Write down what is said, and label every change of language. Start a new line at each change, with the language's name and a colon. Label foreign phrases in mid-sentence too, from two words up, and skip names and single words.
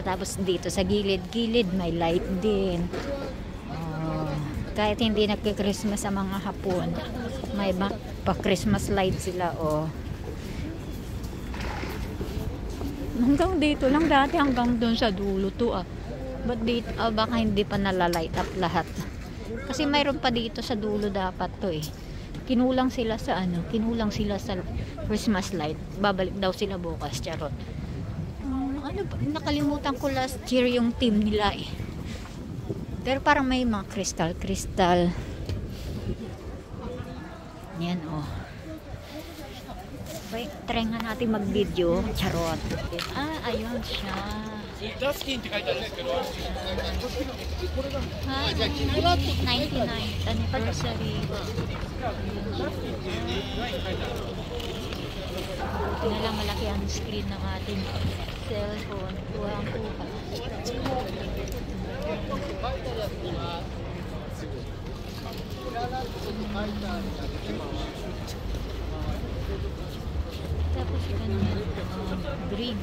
Filipino: Tapos dito sa gilid-gilid may light din. Kahit hindi nagki-Christmas sa mga Hapon, may pa-
English: Christmas light
Filipino: sila, oh. Hanggang dito lang dati, hanggang doon sa dulo to, ah. But dito, baka hindi pa nalalight up lahat. Kasi mayroon pa dito sa dulo dapat to, eh. Kinulang sila sa
English: Christmas light.
Filipino: Babalik daw sila bukas, charot. Ano ba? Nakalimutan ko
English: last year
Filipino: yung team nila, eh. Pero parang may mga crystal. Yan, oh. Wait, try nga natin mag-video. Charot. Ayun siya.
Japanese: ダスキンって書いてあるんですけど、
Filipino: Ha? 99. Anniversary. Buti na lang malaki ang screen ng ating cellphone. Kuha ang kuha. Tapos ganyan, green.